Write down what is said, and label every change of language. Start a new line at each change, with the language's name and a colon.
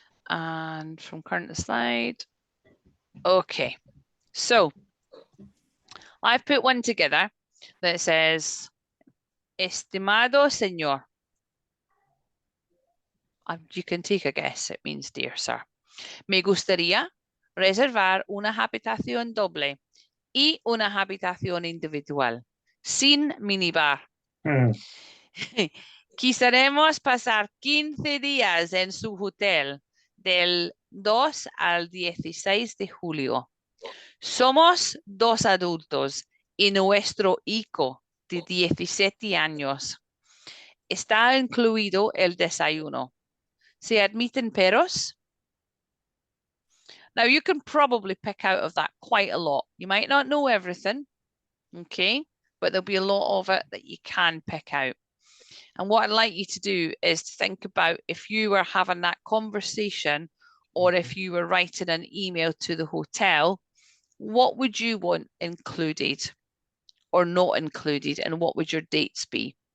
English: And from current to slide. Okay, so I've put one together that says,
Spanish: Estimado señor.
English: You can take a guess, it means dear sir.
Spanish: Me gustaría reservar una habitación doble y una habitación individual, sin minibar. Quisiéramos pasar 15 días en su hotel del 2 al 16 de julio. Somos 2 adultos y nuestro hijo de 17 años. Está incluido el desayuno. ¿Se admiten perros?
English: Now, you can probably pick out of that quite a lot. You might not know everything, okay? But there'll be a lot of it that you can pick out. And what I'd like you to do is to think about if you were having that conversation or if you were writing an email to the hotel, what would you want included or not included, and what would your dates be?